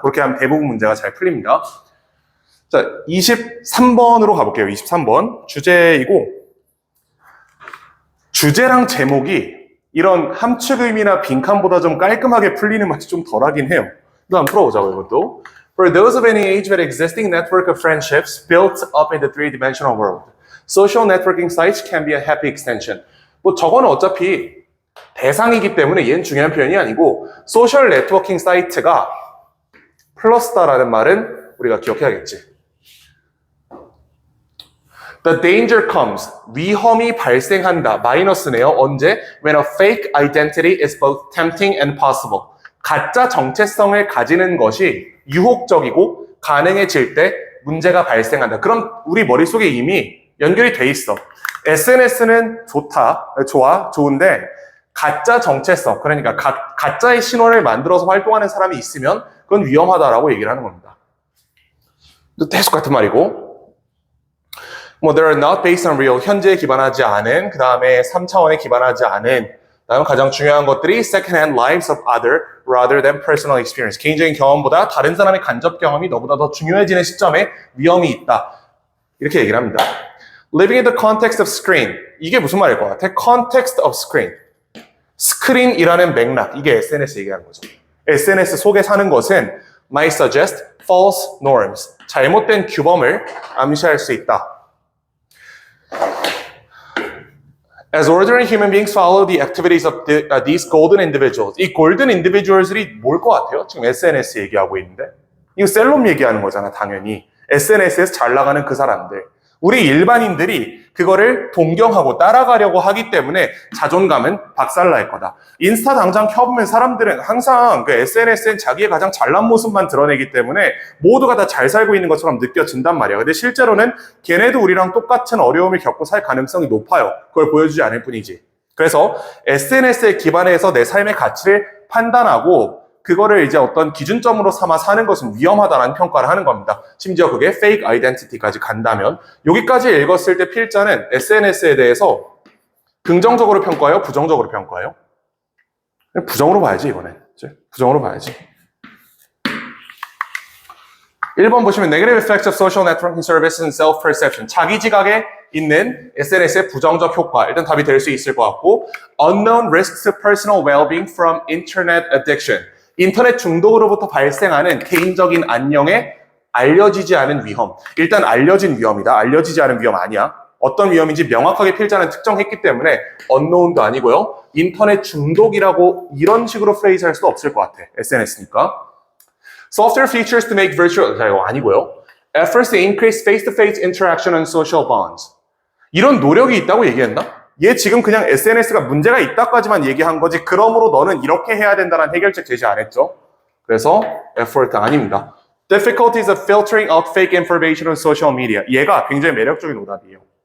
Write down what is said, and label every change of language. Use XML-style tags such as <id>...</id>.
<ko>그렇게 하면 대부분 문제가 잘 풀립니다. 자, 23번으로 가볼게요. 23번. 주제이고 주제랑 제목이 이런 함축의미나 빈칸보다 좀 깔끔하게 풀리는 맛이 좀 덜하긴 해요. 일단 풀어보자고 이것도.</ko> <en>For those of any age with existing network of friendships built up in the three-dimensional world, social networking sites can be a happy extension.</en> <ko>뭐 저거는 어차피 대상이기 때문에 얘는 중요한 표현이 아니고 소셜 네트워킹 사이트가 플러스다라는 말은 우리가 기억해야겠지.</ko> <en>The danger comes.</en> <ko>위험이 발생한다. 마이너스네요. 언제?</ko> <en>When a fake identity is both tempting and possible.</en> <ko>가짜 정체성을 가지는 것이 유혹적이고 가능해질 때 문제가 발생한다. 그럼 우리 머릿속에 이미 연결이 돼 있어. SNS는 좋은데 가짜 정체성, 그러니까 가짜의 신원을 만들어서 활동하는 사람이 있으면 그건 위험하다라고 얘기를 하는 겁니다. 계속 같은 말이고</ko> <en>they are not based on real,</en> <ko>현재에 기반하지 않은, 그 다음에 3차원에 기반하지 않은 다음 가장 중요한 것들이</ko> <en>second-hand lives of other rather than personal experience.</en> <ko>개인적인 경험보다 다른 사람의 간접 경험이 너보다 더 중요해지는 시점에 위험이 있다. 이렇게 얘기를 합니다.</ko> <en>Living in the context of screen.</en> <ko>이게 무슨 말일 것 같아?</ko> <en>Context of screen.</en> <ko>스크린이라는 맥락. 이게 SNS 얘기하는 거죠. SNS 속에 사는 것은</ko> <en>might suggest false norms.</en> <ko>잘못된 규범을 암시할 수 있다.</ko> <en>As ordinary human beings follow the activities of these golden individuals.</en> <ko>이 golden individuals들이 뭘 것 같아요? 지금 SNS 얘기하고 있는데. 이거 셀럽 얘기하는 거잖아, 당연히. SNS에서 잘 나가는 그 사람들. 우리 일반인들이 그거를 동경하고 따라가려고 하기 때문에 자존감은 박살날 거다. 인스타 당장 켜보면 사람들은 항상 그 SNS엔 자기의 가장 잘난 모습만 드러내기 때문에 모두가 다 잘 살고 있는 것처럼 느껴진단 말이야. 근데 실제로는 걔네도 우리랑 똑같은 어려움을 겪고 살 가능성이 높아요. 그걸 보여주지 않을 뿐이지. 그래서 SNS에 기반해서 내 삶의 가치를 판단하고 그거를 이제 어떤 기준점으로 삼아 사는 것은 위험하다는 평가를 하는 겁니다. 심지어 그게 fake identity까지 간다면 여기까지 읽었을 때 필자는 SNS에 대해서 긍정적으로 평가해요? 부정적으로 평가해요? 부정으로 봐야지 이거는. 부정으로 봐야지. 1번 보시면</ko> <en>Negative effects of social networking services and self-perception.</en> <ko>자기 지각에 있는 SNS의 부정적 효과. 일단 답이 될 수 있을 것 같고</ko> <en>Unknown risks to personal well-being from internet addiction.</en> <ko>인터넷 중독으로부터 발생하는 개인적인 안녕에 알려지지 않은 위험. 일단 알려진 위험이다. 알려지지 않은 위험 아니야. 어떤 위험인지 명확하게 필자는 특정했기 때문에 unknown도 아니고요. 인터넷 중독이라고 이런 식으로 프레이즈 할 수도 없을 것 같아. SNS니까.</ko> <en>Software features to make virtual,</en> <ko>이거 아니고요.</ko> <en>Efforts to increase face-to-face interaction and social bonds.</en> <ko>이런 노력이 있다고 얘기했나? 얘 지금 그냥 SNS가 문제가 있다까지만 얘기한 거지 그러므로 너는 이렇게 해야 된다는 해결책 제시 안 했죠. 그래서 effort 아닙니다.</ko> <en>Difficulties of filtering out fake information on social media.</en> <ko>얘가 굉장히 매력적인 오답이에요.</ko>